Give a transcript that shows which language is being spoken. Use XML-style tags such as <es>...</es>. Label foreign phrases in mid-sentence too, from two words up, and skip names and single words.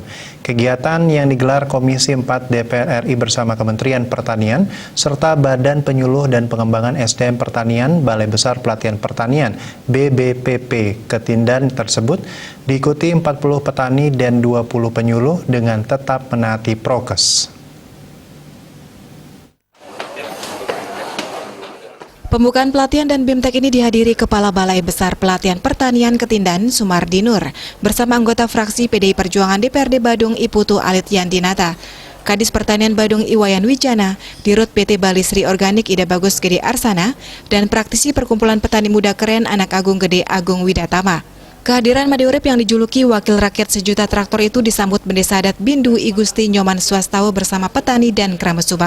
<id>Kegiatan yang digelar Komisi 4 DPR RI bersama Kementerian Pertanian serta Badan Penyuluh dan Pengembangan SDM Pertanian Balai Besar Pelatihan Pertanian BBPP Ketindan tersebut diikuti 40 petani dan 20 penyuluh dengan tetap menaati prokes. Pembukaan pelatihan dan BIMTEK ini dihadiri Kepala Balai Besar Pelatihan Pertanian Ketindan Sumardi Nur bersama anggota fraksi PDI Perjuangan DPRD Badung Iputu Alit Yantinata, Kadis Pertanian Badung Iwayan Wijana, Dirut PT Bali Sri Organik Ida Bagus Gede Arsana, dan praktisi Perkumpulan Petani Muda Keren Anak Agung Gede Agung Widatama. Kehadiran Imade Urip yang dijuluki Wakil Rakyat Sejuta Traktor itu disambut Pendesa Adat Bindu I Gusti Nyoman Swastao bersama petani dan keramat subak.</id>